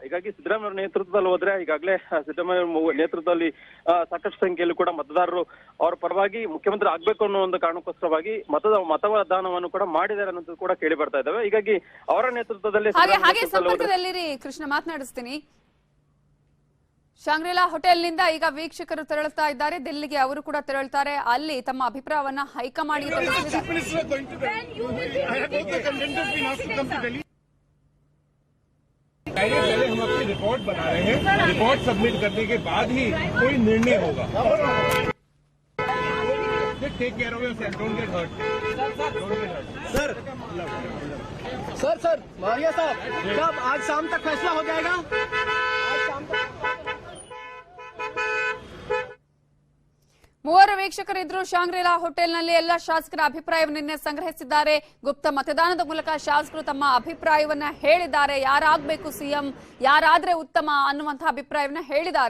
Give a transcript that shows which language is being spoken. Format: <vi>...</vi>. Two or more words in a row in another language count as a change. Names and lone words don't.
<kn>ಹೀಗಾಗಿ ಸಿದ್ದರಾಮಯ್ಯ ನೇತೃತ್ವದಲ್ಲಿ ಹೋದ್ರೆ ಈಗಾಗಲೇ ಸಿದ್ದರಾಮಯ್ಯ ನೇತೃತ್ವದಲ್ಲಿ ಸಾಕಷ್ಟು ಸಂಖ್ಯೆಯಲ್ಲೂ ಕೂಡ ಮತದಾರರು ಅವರ ಪರವಾಗಿ ಮುಖ್ಯಮಂತ್ರಿ ಆಗ್ಬೇಕು ಅನ್ನೋ ಒಂದು ಕಾರಣಕ್ಕೋಸ್ಕರವಾಗಿ ಮತದಾನವನ್ನು ಕೂಡ ಮಾಡಿದ್ದಾರೆ ಅನ್ನೋದು ಕೂಡ ಕೇಳಿ ಬರ್ತಾ ಇದ್ದಾವೆ. ಹೀಗಾಗಿ ಅವರ ನೇತೃತ್ವದಲ್ಲಿ ಸಂಪರ್ಕದಲ್ಲಿರಿ ಕೃಷ್ಣ, ಮಾತನಾಡಿಸ್ತೀನಿ. ಶಾಂಗ್ರಿಲಾ ಹೋಟೆಲ್ನಿಂದ ಈಗ ವೀಕ್ಷಕರು ತೆರಳುತ್ತಾ ಇದ್ದಾರೆ, ದಿಲ್ಲಿಗೆ ಅವರು ಕೂಡ ತೆರಳುತ್ತಾರೆ. ಅಲ್ಲಿ ತಮ್ಮ ಅಭಿಪ್ರಾಯವನ್ನ ಹೈಕಮಾಂಡ್ಗೆ</kn> <hi>पहले हम अपनी रिपोर्ट बना रहे हैं,</hi> <en>report submit</en> <hi>करने के बाद ही कोई निर्णय होगा.</hi> <en>Take care of yourself, don't get hurt.</en> <hi>सर मारिया साहब, कब आज शाम तक फैसला हो जाएगा? आज शाम तक</hi> <kn>ಮೂವರು ವೀಕ್ಷಕರಿದ್ರು ಶಾಂಗ್ರಿಲಾ ಹೋಟೆಲ್ನಲ್ಲಿ. ಎಲ್ಲ ಶಾಸಕರ ಅಭಿಪ್ರಾಯವನ್ನು ನಿನ್ನೆ ಸಂಗ್ರಹಿಸಿದ್ದಾರೆ. ಗುಪ್ತ ಮತದಾನದ ಮೂಲಕ ಶಾಸಕರು ತಮ್ಮ ಅಭಿಪ್ರಾಯವನ್ನ ಹೇಳಿದ್ದಾರೆ. ಯಾರಾಗಬೇಕು ಸಿಎಂ, ಯಾರಾದ್ರೆ ಉತ್ತಮ ಅನ್ನುವಂತಹ ಅಭಿಪ್ರಾಯವನ್ನ ಹೇಳಿದ್ದಾರೆ.</kn>